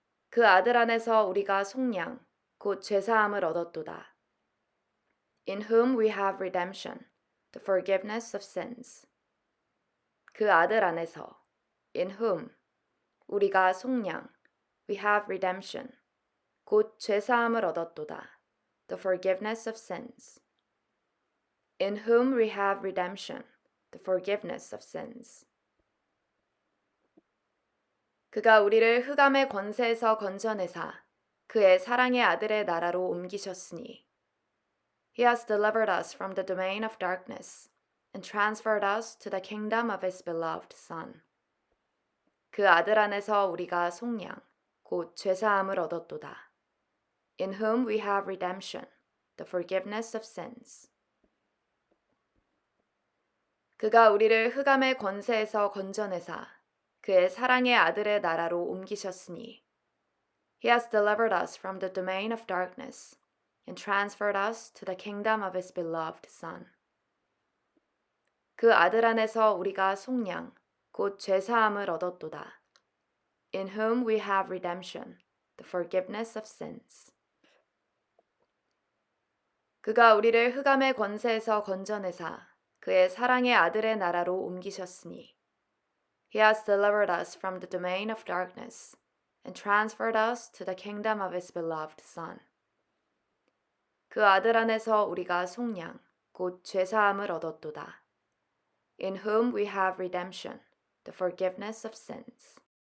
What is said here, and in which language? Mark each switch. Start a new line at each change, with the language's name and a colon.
Korean: 그 아들 안에서 우리가 속량, 곧 죄사함을 얻었도다.
English: In whom we have redemption, the forgiveness of sins.
Korean: 그 아들 안에서,
English: in whom,
Korean: 우리가 속량,
English: we have redemption,
Korean: 곧 죄사함을 얻었도다.
English: The forgiveness of sins. In whom we have redemption, the forgiveness of sins.
Korean: 그가 우리를 흑암의 권세에서 건져내사 그의 사랑의 아들의 나라로 옮기셨으니.
English: He has delivered us from the domain of darkness and transferred us to the kingdom of His beloved Son.
Korean: 그 아들 안에서 우리가 속량, 곧 죄사함을 얻었도다.
English: In whom we have redemption, the forgiveness of sins.
Korean: 그가 우리를 흑암의 권세에서 건져내사 그의 사랑의 아들의 나라로 옮기셨으니.
English: He has delivered us from the domain of darkness and transferred us to the kingdom of His beloved Son.
Korean: 그 아들 안에서 우리가 속량, 곧 죄사함을 얻었도다.
English: In whom we have redemption, the forgiveness of sins.
Korean: 그가 우리를 흑암의 권세에서 건져내사 그의 사랑의 아들의 나라로 옮기셨으니.
English: He has delivered us from the domain of darkness and transferred us to the kingdom of His beloved Son.
Korean: 그 아들 안에서 우리가 속량, 곧 죄사함을 얻었도다.
English: In whom we have redemption, the forgiveness of sins.